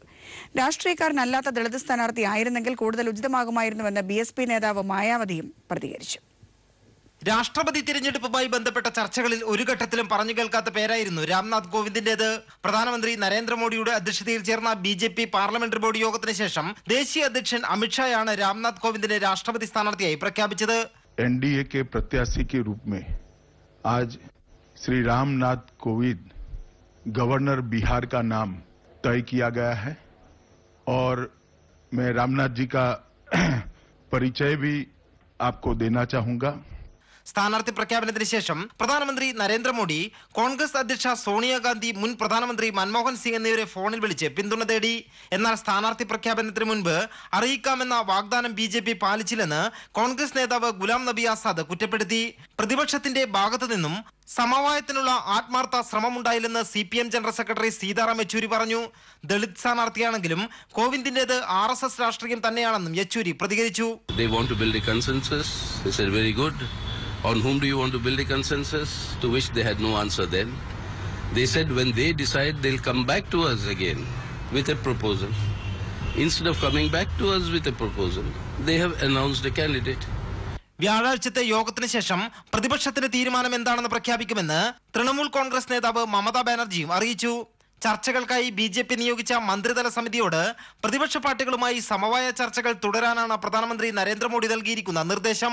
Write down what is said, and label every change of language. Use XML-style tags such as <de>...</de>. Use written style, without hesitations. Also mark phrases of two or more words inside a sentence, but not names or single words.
<ml>രാഷ്ട്രീയക്കാരനല്ലാത്ത ദളിത് സ്ഥാനാർത്ഥി ആയിരുന്നെങ്കിൽ കൂടുതൽ ഉചിതമാകുമായിരുന്നുവെന്ന് BSP നേതാവ് മായാവതിയും പ്രതികരിച്ചു. രാഷ്ട്രപതി തിരഞ്ഞെടുപ്പുമായി ബന്ധപ്പെട്ട ചർച്ചകളിൽ ഒരു ഘട്ടത്തിലും പറഞ്ഞു കേൾക്കാത്ത പേരായിരുന്നു രാംനാഥ് കോവിന്ദിന്റേത്. പ്രധാനമന്ത്രി നരേന്ദ്രമോദിയുടെ അധ്യക്ഷതയിൽ ചേർന്ന BJP പാർലമെന്ററി ബോർഡ് യോഗത്തിന് ശേഷം ദേശീയ അധ്യക്ഷൻ അമിത്ഷായാണ് രാംനാഥ് കോവിന്ദിനെ രാഷ്ട്രപതി സ്ഥാനാർത്ഥിയായി പ്രഖ്യാപിച്ചത്.</ml> <hi>NDA के प्रत्याशी के रूप में आज श्री रामनाथ कोविंद गवर्नर बिहार का नाम तय किया गया है और मैं रामनाथ जी का परिचय भी आपको देना चाहूंगा.</hi> <ml>സ്ഥാനാർത്ഥി പ്രഖ്യാപനത്തിന് ശേഷം പ്രധാനമന്ത്രി നരേന്ദ്രമോദി കോൺഗ്രസ് അധ്യക്ഷ സോണിയാഗാന്ധി, മുൻ പ്രധാനമന്ത്രി മൻമോഹൻ സിംഗ് എന്നിവരെ ഫോണിൽ വിളിച്ച് പിന്തുണ തേടി. എന്നാൽ സ്ഥാനാർത്ഥി പ്രഖ്യാപനത്തിന് മുൻപ് അറിയിക്കാമെന്ന വാഗ്ദാനം BJP പാലിച്ചില്ലെന്ന് കോൺഗ്രസ് നേതാവ് ഗുലാം നബി ആസാദ് കുറ്റപ്പെടുത്തി. പ്രതിപക്ഷത്തിന്റെ ഭാഗത്തു നിന്നും സമവായത്തിനുള്ള ആത്മാർത്ഥ ശ്രമമുണ്ടായില്ലെന്ന് CPM ജനറൽ സെക്രട്ടറി സീതാറാം യെച്ചൂരി പറഞ്ഞു. ദളിത് സ്ഥാനാർത്ഥിയാണെങ്കിലും കോവിന്ദിന്റേത് RSS രാഷ്ട്രീയം തന്നെയാണെന്നും യെച്ചൂരി പ്രതികരിച്ചു.</ml> <en>On whom do you want to build a consensus? To which they had no answer then. They said when they decide they'll come back to us again with a proposal. Instead of coming back to us with a proposal, they have announced a candidate.</en> <ml>വ്യാഴാഴ്ചത്തെ യോഗത്തിന് ശേഷം പ്രതിപക്ഷത്തിന്റെ തീരുമാനം എന്താണെന്ന് പ്രഖ്യാപിക്കുമെന്ന് തൃണമൂൽ കോൺഗ്രസ് നേതാവ് മമതാ ബാനർജിയും അറിയിച്ചു. ചർച്ചകൾക്കായി BJP നിയോഗിച്ച മന്ത്രിതല സമിതിയോട് പ്രതിപക്ഷ പാർട്ടികളുമായി സമവായ ചർച്ചകൾ തുടരാനാണ് പ്രധാനമന്ത്രി നരേന്ദ്രമോദി നൽകിയിരിക്കുന്ന നിർദ്ദേശം.</ml>